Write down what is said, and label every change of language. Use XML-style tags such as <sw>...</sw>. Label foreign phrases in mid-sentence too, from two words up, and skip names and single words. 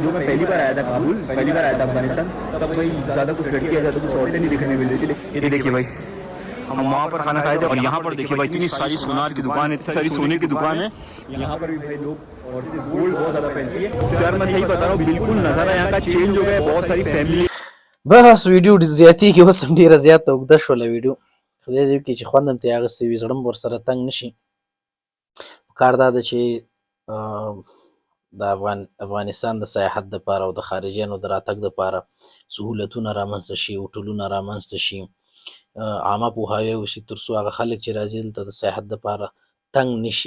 <hi>जो मैं पहली बार आया था काबुल, पहली बार आया था अफगानिस्तान, तब भाई ज़्यादा कुछ लड़कियाँ ज़्यादा कुछ औरतें नहीं दिखने मिल रही थी। ये देखिए भाई हम वहाँ पर खाना खाए थे, और यहाँ पर देखिए भाई इतनी सारी सोनार की दुकान है, इतनी सारी सोने की दुकान है। यहाँ पर भी भाई लोग औरतें गोल्ड बहुत ज़्यादा पहनती है। तो यार मैं सही बता रहा हूँ, बिल्कुल नज़ारा यहाँ का चेंज हो गया है। बहुत सारी फैमिली</hi> <ps>بس ویډیو زیاتېږي، اوس هم ډېره زیاته اوږده شوله ویډیو. خدای دې وکړي چې خوند هم ترې اخیستی وي، زړه هم ورسره تنګ نه شي. پکار دا ده چې د افغانستان د سیاحت دپاره او د خارجیانو د راتګ دپاره سهولتونه رامنځته شي، هوټلونه رامنځته شي، عامه پوهاوی وشي، تر څو هغه خلک چې راځي دلته د سیاحت دپاره تنګ نه شي.</ps>